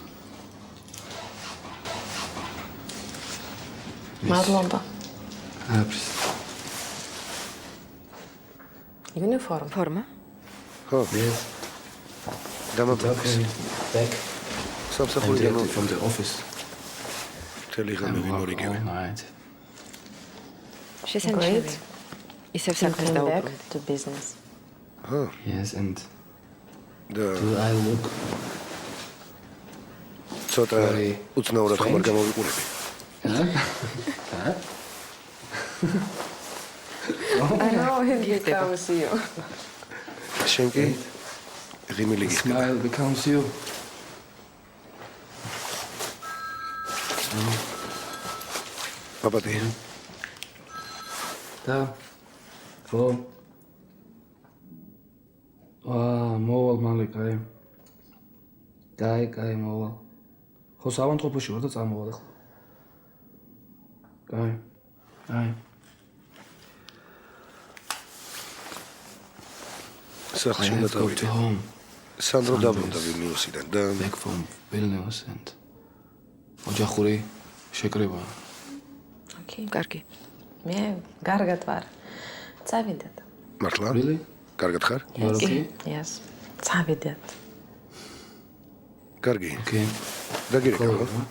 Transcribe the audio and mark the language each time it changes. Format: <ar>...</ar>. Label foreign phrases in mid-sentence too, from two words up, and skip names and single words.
<ka>მადლობა. არაფრის. ფორმა? ხო. დამაბლოკეს.</ka> <en>Back.</en> <ka>სამსახურიდან</ka> <en>from the office.</en> <ka>ტელეგრამი ვიმორიგე. შესაძლებელი. ისევ საქმეს დაუბრუნდ.</ka> <en>to business. Yes, and</en> <ka>და</ka> <en>do I look</en> <ka>ცოტა უცნაურად ხომ არ გამოვიყურები. შენ კი ღიმილი გიხდება.</ka> <en>smile becomes you.</en> <ka>პაპატი. და ხო მოვალ მალე კაი. კაი მოვალ. ხო სამონტყოფოში ვარ და წამოვალ ახლა. კაი. სახლში უნდა დავიდე. სანდრო დაბრუნდა ვილნიუსიდან და</ka> <en>back from Vilnius and</en> <ka>ოჯახური შეკრება. კარგი. მე კარგად ვარ. წავიდეთ. მართლა?</ka> <en>Really?</en> <ka>კარგად ხარ? Yes. წავიდეთ. კარგი.</ka> <en>Okay.</en> <ka>დაგირეკავ.</ka>